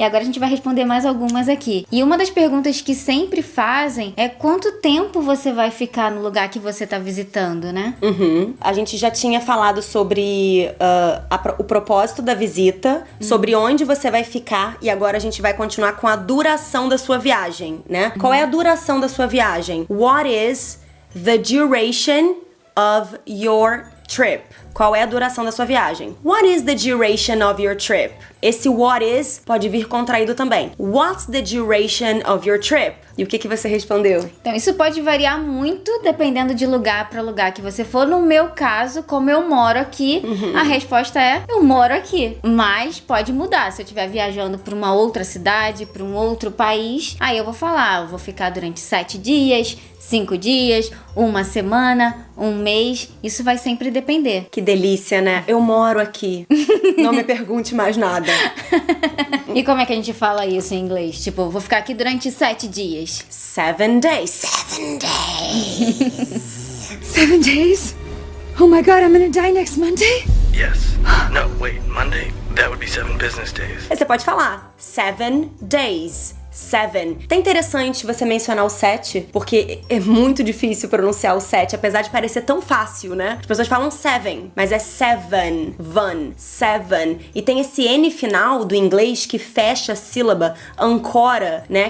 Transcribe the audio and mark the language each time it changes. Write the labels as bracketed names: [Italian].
[Portuguese] E agora a gente vai responder mais algumas aqui. E uma das perguntas que sempre fazem é quanto tempo você vai ficar no lugar que você tá visitando, né? A gente já tinha falado sobre o propósito da visita, sobre onde você vai ficar, e agora a gente vai continuar com a duração da sua viagem, né? Qual é a duração da sua viagem? [English] What is the duration of your trip? [Portuguese] Qual é a duração da sua viagem? [English] What is the duration of your trip? [Portuguese] Esse what is pode vir contraído também. [English] What's the duration of your trip? [Portuguese] E o que você respondeu? Então, isso pode variar muito dependendo de lugar para lugar que você for. No meu caso, como eu moro aqui, a resposta é: eu moro aqui. Mas pode mudar. Se eu estiver viajando para uma outra cidade, para um outro país, aí eu vou falar, eu vou ficar durante 7 dias, 5 dias, uma semana, um mês. Isso vai sempre depender. Que delícia, né? Eu moro aqui. Não me pergunte mais nada. E como é que a gente fala isso em inglês? Tipo, vou ficar aqui durante 7 dias. [English] 7 days. 7 days. 7 days? Oh my god, I'm gonna die next Monday? Yes. No, wait, Monday? That would be 7 business days. [Portuguese] Aí você pode falar 7 days. 7. Tá interessante você mencionar o 7, porque é muito difícil pronunciar o 7, apesar de parecer tão fácil, né? As pessoas falam 7, mas é 7, van, 7. E tem esse N final do inglês que fecha a sílaba, ancora, né?